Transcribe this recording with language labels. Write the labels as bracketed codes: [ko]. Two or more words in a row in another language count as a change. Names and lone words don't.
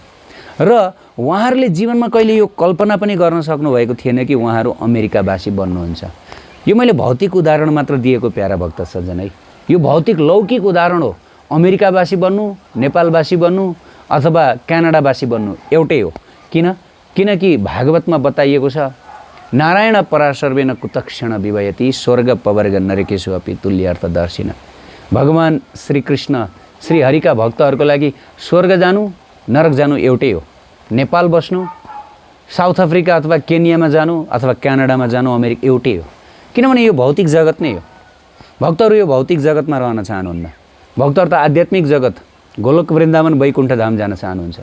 [ne] र उहाँहरूले जीवनमा कहिले यो कल्पना पनि गर्न सक्नुभएको थिएन कि उहाँहरू अमेरिकावासी बन्नुहुन्छ। यो मैले भौतिक उदाहरण मात्र दिएको प्यारा भक्त सज्जन है। यो भौतिक लौकिक उदाहरण हो। अमेरिकावासी बन्नु, नेपालवासी बन्नु अथवा क्यानाडावासी बन्नु एउटै हो। किनकि भागवतमा बताइएको छ, [sa] नारायण पराशर्वेन कुतक्षण विवयति स्वर्ग पवर्ग नरकेषु अपि तुल्यार्थदर्शिन। [ne] भगवान श्रीकृष्ण श्रीहरिका भक्तहरूको लागि स्वर्ग जानु, नरक जानु एउटै हो। नेपाल बस्नु, साउथ अफ्रिका अथवा केनियामा जानु अथवा क्यानाडामा जानु, अमेरिका एउटै हो। किनभने यो भौतिक जगत नै हो। भक्तहरू यो भौतिक जगतमा रहन चाहनुहुन्न। भक्तहरू त आध्यात्मिक जगत, गोलोक वृन्दावन वैकुण्ठ धाम जान चाहनुहुन्छ।